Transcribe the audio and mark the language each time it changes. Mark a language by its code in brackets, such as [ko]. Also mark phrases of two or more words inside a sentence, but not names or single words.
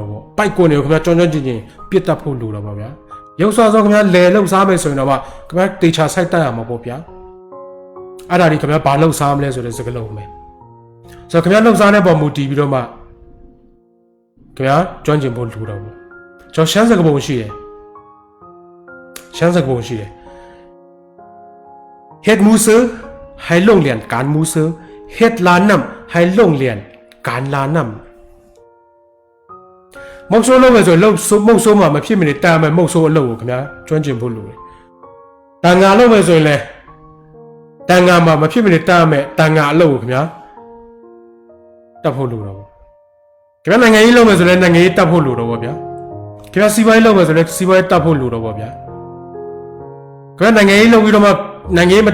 [my] ပေါ့ပိုက်ကွန်းတွေခင်ဗျားကျွမ်းကျင်ပြစ်တတ်ဖို့လိုတော့ပေါ့ဗျာရုပ်စားစောခင်ဗျားလဲလုပ်စားမယ်ဆိုရင်တော့မှခင်ဗျားတေချာစိုက်တတ်ရမှာပေါ့ဗျာအဲ့ဒါဒီခင်ဗျားဘာလုပ်စားမလဲဆိုတဲ့စကားလုံးပဲဆိုတော့ခင်ဗျားလုပ်စားတဲ့ပုံမူတည်ပြီးတော့မှခင်ဗျားကျွမ်းကျင်ဖို့လိုတော့ပေါ့ကျွန်တော်ရှမ်းစကားပုံရှိတယ် [shn] Het moeser hai long lian kan moeser het lanam hai long lian kan lanam [my] မုတ်ဆိုးလုပ်မယ်ဆိုရင်မုတ်ဆိုးမှာမဖြစ်မနေတာမယ်မုတ်ဆိုးအလုပ်ကိုခင်ဗျာကျွမ်းကျင်ဖို့လိုတယ်တန်ငါလုပ်မယ်ဆိုရင်လည်းတန်ငါမှာမဖြစ်မနေတာမယ်တန်ငါအလုပ်ကိုခင်ဗျာတတ်ဖို့လိုတော့ခင်ဗျာနိုင်ငံရေးလုပ်မယ်ဆိုလည်းနိုင်ငံရေးတတ်ဖို့လိုတော့ဗျာခင်ဗျာစီးပွားရေးလုပ်မယ်ဆိုလည်းစီးပွားရေးတတ်ဖို့လိုတော့ဗျာခင်ဗျာနိုင်ငံရေးလုပ်ပြီးတော့မှနိုင်ငံရေးမ